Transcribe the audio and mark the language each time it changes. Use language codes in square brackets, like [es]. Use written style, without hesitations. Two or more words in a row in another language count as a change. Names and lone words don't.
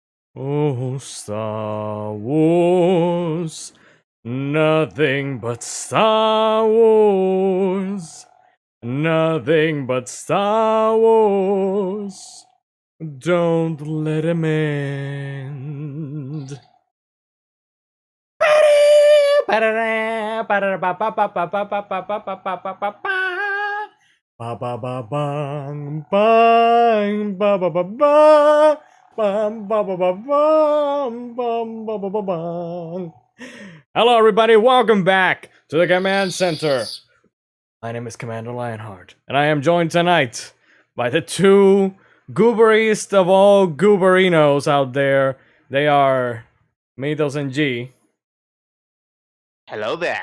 [en] Oh, Star Wars. Nothing but Star Wars. Nothing but Star Wars. Don't let him end. Ba ba ba bang bang ba ba ba ba bam ba ba ba bam bam ba ba ba bang. Hello everybody, welcome back to the command center. My name is Commander Lionheart, and I am joined tonight by the two gooberiest of all gooberinos out there. They are Mitos and G. Hello there.